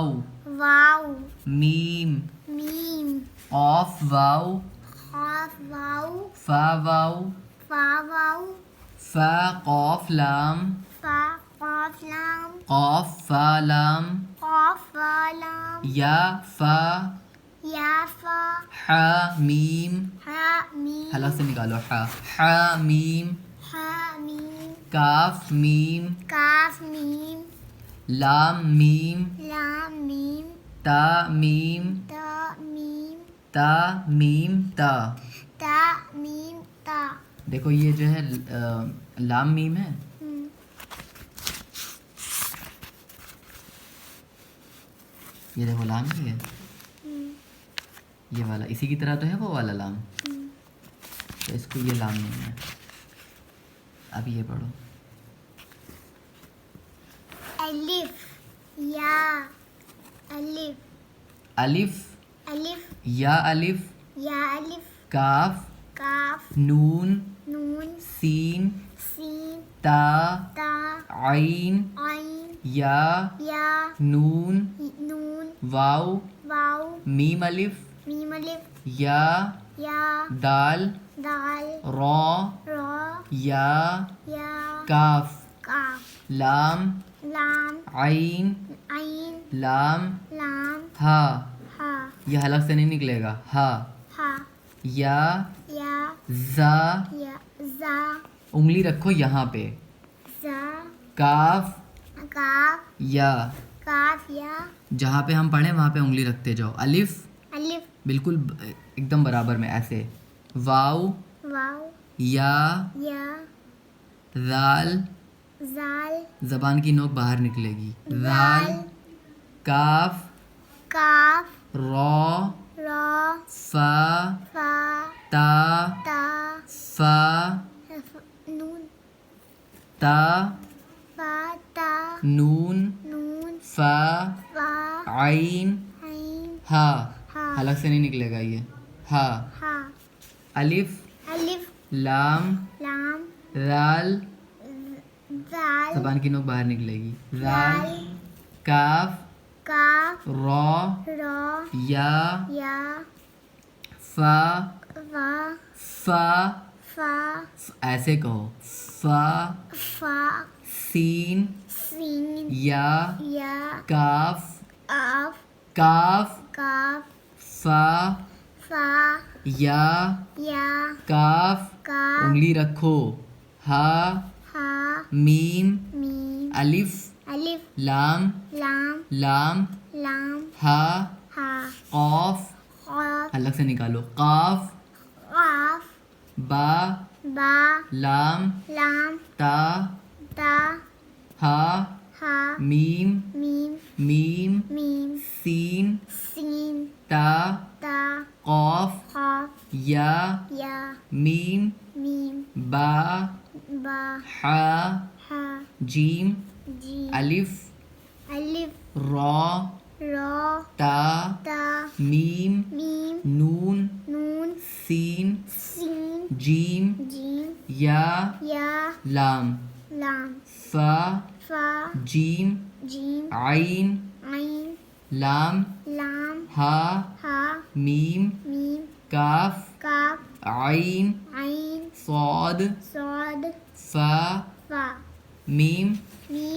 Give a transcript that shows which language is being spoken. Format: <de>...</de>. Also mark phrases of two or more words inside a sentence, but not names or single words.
<ur>واو میم میم قاف واو قاف واو فا واو فا واو فا قاف لام فا قاف لام قاف فا لام قاف فا لام یا فا یا فا حا میم. ہا میم حلق سے نکالو حا حا میم ہا میم کاف میم کاف میم لام میم لام میم تا میم تا میم تا میم تا. تا میم تا. دیکھو یہ جو ہے لام میم ہے، یہ دیکھو لام ہی ہے، یہ والا اسی کی طرح تو ہے وہ والا لام، تو اس کو یہ لام نہیں ہے. اب یہ پڑھو. الف یا الف الف الف یا الف یا الف کاف کاف نون نون سین سین تا تا عین عین یا یا نون نون واو واو میم الف میم الف یا یا دال دال را را یا یا کاف کاف لام لام عین عین لام لام ہا. ہا یہ حلق سے نہیں نکلے گا. ہا ہا یا یا زا یا زا انگلی رکھو یہاں پہ. زا کاف کاف یا کاف یا جہاں پہ ہم پڑھیں وہاں پہ انگلی رکھتے جاؤ. الف الف بالکل ایک دم برابر میں ایسے. واو واو یا یا زال زال زبان کی نوک باہر نکلے گی. زال کاف کاف را را فا فا تا تا فا نون تا فا تا نون نون فا فا عین عین ہا. ہا حلق سے نہیں نکلے گا یہ. ہا ہا الف الف لام لام زال زال زبان کی نوک باہر نکلے گی. زال زال کاف کاف را را یا یا فا وا فا فا ایسے کہو. فا فا سین سین یا یا کاف آف کاف کاف فا فا یا یا کاف کاف انگلی رکھو. ہا ہا میم میم الف الف لام لام لام لام ہا ہا قاف قاف الگ سے نکالو. قاف قاف با با لام لام تا تا ہا ہا میم میم میم میم سین سین تا تا قاف قاف یا یا میم میم با با حا ہا جیم جی الف الف را را تا تا میم میم نون نون سین سین جیم جیم یا یا لام لام فا فا جیم جیم عین عین لام لام ہا ہا میم میم کاف کاف عین عین صاد صاد فا فا میم میم</ur>